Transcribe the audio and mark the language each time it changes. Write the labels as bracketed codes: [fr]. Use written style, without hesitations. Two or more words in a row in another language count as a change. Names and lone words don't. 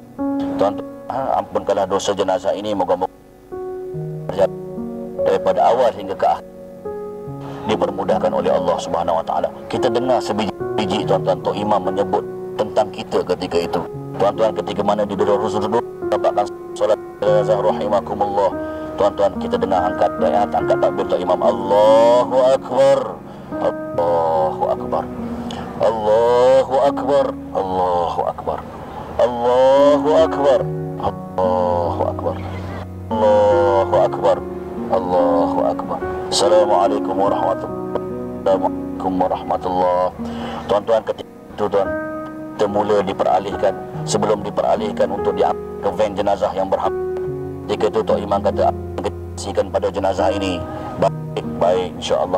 [ms] Tuan-tuan, ampunkanlah dosa jenazah ini, moga-moga daripada awal hingga ke akhir dipermudahkan oleh Allah [ar] سبحانه وتعالى. [ms] Kita dengar sebiji tuan-tuan, Tok Imam menyebut tentang kita ketika itu. Tuan-tuan, ketika mana di duduk dapatkan solat jenazah rahimakumullah. Tuan-tuan, kita dengar angkat takbir Tok Imam, [ar] الله أكبر، الله أكبر، الله أكبر، الله أكبر، الله أكبر، الله أكبر، الله أكبر، الله أكبر. السلام عليكم ورحمة الله. [ms] Tuan-tuan, ketika itu tuan, kita mula diperalihkan. Sebelum diperalihkan untuk diangkat ke van jenazah yang berhampa, ketika itu Tok Imam kata, kasihkan pada jenazah ini baik-baik insya-Allah.